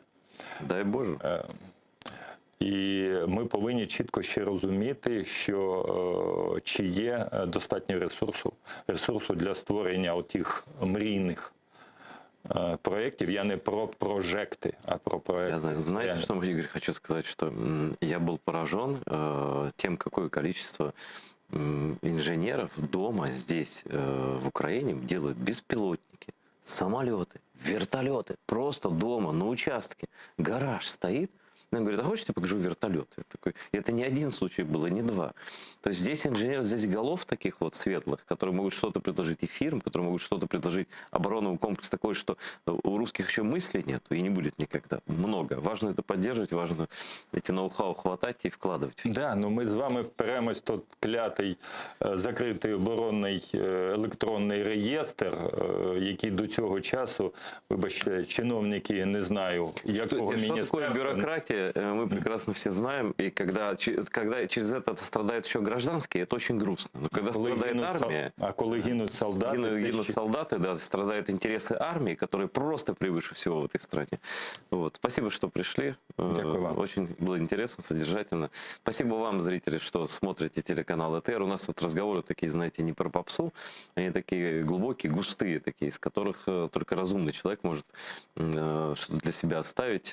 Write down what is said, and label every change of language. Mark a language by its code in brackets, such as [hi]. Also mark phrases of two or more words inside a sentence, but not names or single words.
[uk] Дай Боже. І ми повинні чітко ще розуміти, що чи є достатньо ресурсу для створення отих мрійних проєктів. Я не про прожекти, а про проєкти. Я знаю. [ru] Знаете, что, Игорь, хочу сказать, что я был поражен тем, какое количество инженеров дома здесь, в Украине, делают беспилотники, самолеты, вертолеты. Просто дома, на участке. Гараж стоит, Она говорит, а хочешь, я покажу вертолет? Я такой, и это не один случай было, не два. То есть здесь инженер, здесь голов таких вот светлых, которые могут что-то предложить и фирм, которые могут что-то предложить оборонному комплексу такой, что у русских еще мыслей нет и не будет никогда. Много. Важно это поддерживать, важно эти ноу-хау хватать и вкладывать. Да, [uk] ну ми з вами вперемось тут клятий закритий оборонний електронний реєстр, який до цього часу, вибачте, чиновники, не знаю, якого [ru] Что такое [uk] міністерства. [ru] бюрократия, мы прекрасно все знаем. И когда через это страдают еще гражданские, это очень грустно. Но когда страдает армия, [uk] коли гинуть солдати, [ru] гинут солдаты, да, страдают интересы армии, которые просто превыше всего в этой стране. Вот. Спасибо, что пришли. [uk] Дякую вам. [ru] Очень было интересно, содержательно. Спасибо вам, зрители, что смотрите телеканал ЭТР. У нас тут разговоры такие, знаете, не про попсу, они такие глубокие, густые, такие, из которых только разумный человек может что-то для себя оставить.